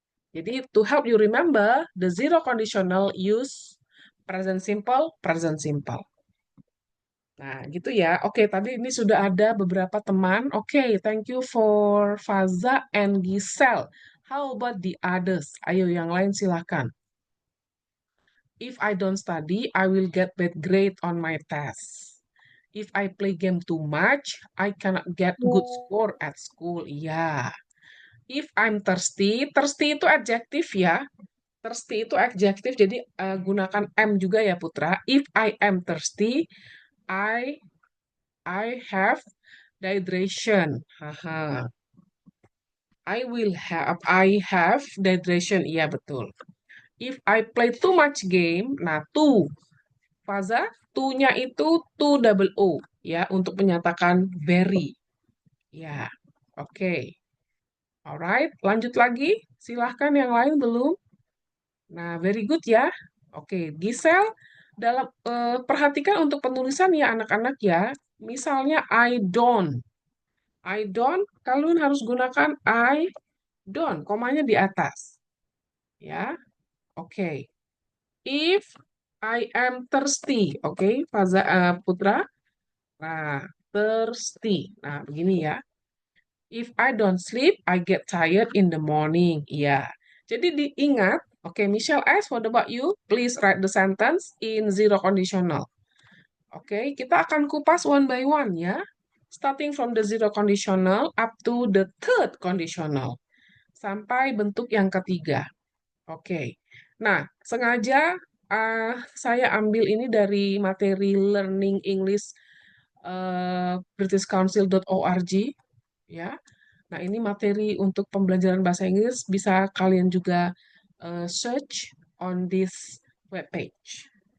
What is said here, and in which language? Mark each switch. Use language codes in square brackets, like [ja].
[en] Jadi, to help you remember, the zero conditional use present simple, present simple. [id] Nah, gitu ya. Oke, tadi ini sudah ada beberapa teman. [en] Oke, thank you for Faza and Giselle. How about the others? [id] Ayo, yang lain silahkan. [en] If I don't study, I will get bad grade on my test. If I play game too much, I cannot get good score at school. Iya. If I'm thirsty, [id] thirsty itu adjektif ya. Thirsty itu adjektif, jadi gunakan am juga ya Putra. [en] If I am thirsty, I have dehydration. Haha. I have dehydration. [id] Iya, betul. [en] If I play too much game, nah too. [id] Faza, to-nya itu to double O ya untuk menyatakan very. Ya. Oke. Alright, lanjut lagi. Silahkan yang lain belum? Nah, very good ya. Oke, Giselle dalam perhatikan untuk penulisan ya anak-anak ya. Misalnya I don't. I don't, kalian harus gunakan I don't, komanya di atas. [en] Ya, oke. If I am thirsty, oke, Putra. [id] Nah, thirsty. Nah, begini ya. [en] If I don't sleep, I get tired in the morning. Iya. [id] Jadi diingat, [en] oke, Michelle S, what about you? Please write the sentence in zero conditional. Oke, [id] kita akan kupas [en] one by one ya. Starting from the zero conditional up to the third conditional. [id] Sampai bentuk yang ketiga. Oke. Nah, sengaja saya ambil ini dari materi Learning English britishcouncil.org ya. Nah, ini materi untuk pembelajaran bahasa Inggris bisa kalian juga [en] search on this webpage.